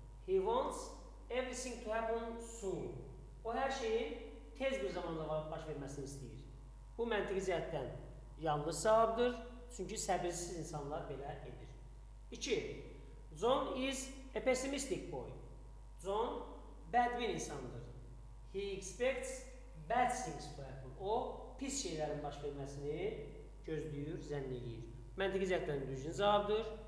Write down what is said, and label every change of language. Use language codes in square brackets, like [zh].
[en] He wants everything to happen soon. [az] O hər şeyin tez bir zamanda baş verməsini istəyir. Bu məntiqi cəhətdən yanlış cavabdır. Çünki səbirsiz insanlar belə edir. 2. [en] John is a pessimistic boy. John [az] bədbin insandır. [en] He expects bad things to happen. [az] O pis şeylərin baş verməsini gözləyir, zənn edir. Məntiqi cəhətdən düzgün cavabdır.